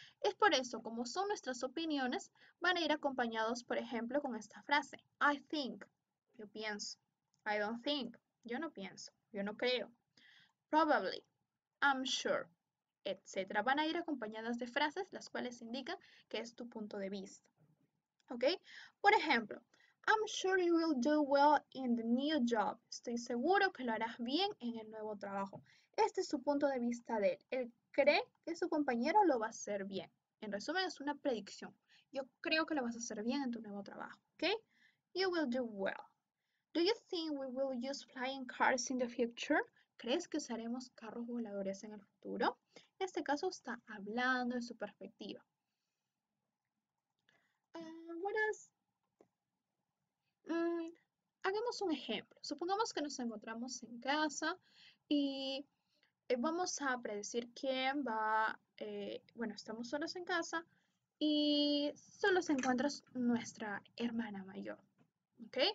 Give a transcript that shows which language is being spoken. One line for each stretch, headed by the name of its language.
Spanish: Es por eso, como son nuestras opiniones, van a ir acompañados, por ejemplo, con esta frase,
English: I think,
Spanish: yo pienso.
English: I don't think,
Spanish: yo no pienso, yo no creo.
English: Probably, I'm sure,
Spanish: etc. Van a ir acompañadas de frases las cuales indican que es tu punto de vista. ¿Ok? Por ejemplo,
English: I'm sure you will do well in the new job.
Spanish: Estoy seguro que lo harás bien en el nuevo trabajo. Este es su punto de vista de él. Él cree que su compañero lo va a hacer bien. En resumen, es una predicción. Yo creo que lo vas a hacer bien en tu nuevo trabajo.
English: ¿Ok? You will do well. Do you think we will use flying cars in the future?
Spanish: ¿Crees que usaremos carros voladores en el futuro? En este caso está hablando de su perspectiva.
English: What else?
Spanish: Hagamos un ejemplo. Supongamos que nos encontramos en casa y vamos a predecir quién va, bueno, estamos solos en casa y solo se encuentra nuestra hermana mayor, ¿ok?